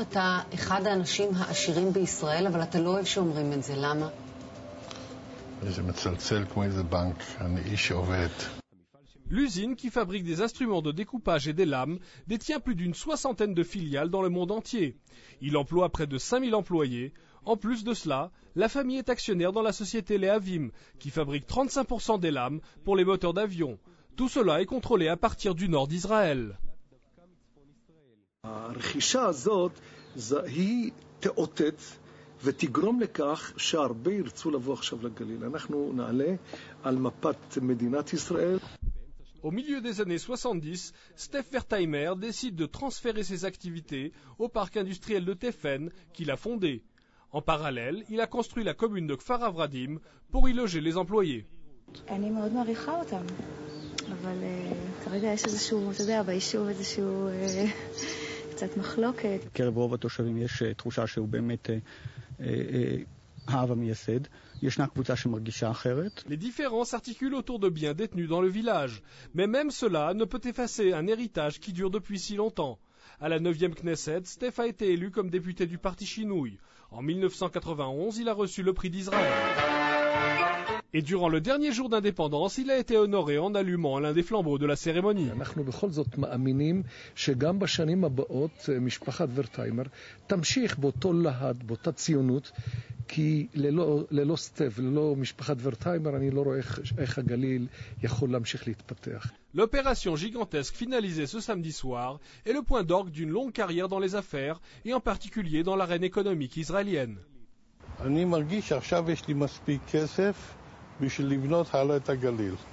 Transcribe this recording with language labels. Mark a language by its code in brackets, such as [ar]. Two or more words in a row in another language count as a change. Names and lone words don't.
[fr] L'usine, qui fabrique des instruments de découpage et des lames, détient plus d'une soixantaine de filiales dans le monde entier. Il emploie près de 5000 employés. En plus de cela, la famille est actionnaire dans la société Lehavim, qui fabrique 35% des lames pour les moteurs d'avion. Tout cela est contrôlé à partir du nord d'Israël. [he] ותגרום לכך שהרבה ירצו לבוא עכשיו לגליל. אנחנו נעלה על מפת מדינת ישראל. [fr] Au milieu des années 70, Steph Wertheimer décide de transférer ses activités au parc industriel de Tefen qu'il a fondé. En parallèle, il a construit la commune de Kfar Avradim pour y loger les employés. [he] אני מאוד מעריכה אותם, אבל כרגע יש איזשהו, אתה יודע, ביישוב איזשהו קצת מחלוקת. בקרב רוב התושבים יש תחושה שהוא באמת האב המייסד. ישנה קבוצה שמרגישה אחרת. [fr] Les différends s'articulent autour de biens détenus dans le village, mais même cela ne peut effacer un héritage qui dure depuis si longtemps. À la 9e Knesset, Steph a été élu comme député du parti Shinouï. En 1991, il a reçu le prix d'Israël. Et durant le dernier jour d'indépendance, il a été honoré en allumant l'un des flambeaux de la cérémonie. [he] אנחנו בכל זאת מאמינים שגם בשנים הבאות משפחת ורטהיימר תמשיך באותו להט, באותה ציונות, כי ללא סטף, ללא משפחת ורטהיימר, אני לא רואה איך הגליל יכול להמשיך להתפתח. [fr] L'opération gigantesque finalisée ce samedi soir est le point d'orgue d'une longue carrière dans les affaires et en particulier dans l'arène économique israélienne. [he] אני מרגיש שעכשיו יש לי מספיק כסף בשביל לבנות הלאה את הגליל.